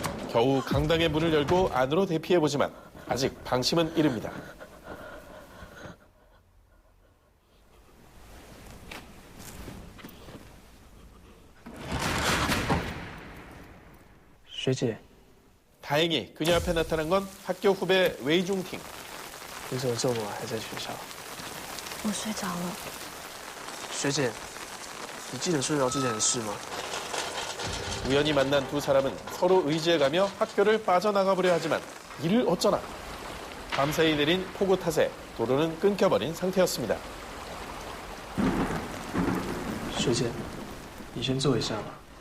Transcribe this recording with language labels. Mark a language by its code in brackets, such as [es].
[ko] 겨우 강당의 문을 열고 안으로 대피해보지만 아직 방심은 이릅니다. 다행히 그녀 앞에 나타난 건 학교 후배 웨이중팅. [zh] 你怎么这么晚还在学校？我睡着了。学姐，你记得睡着之前的事吗？ [ko] 우연히 만난 두 사람은 서로 의지해가며 학교를 빠져나가보려 하지만 이를 어쩌나. 밤사이 내린 폭우 탓에 도로는 끊겨버린 상태였습니다. [zh] 学姐，你先坐一下吧。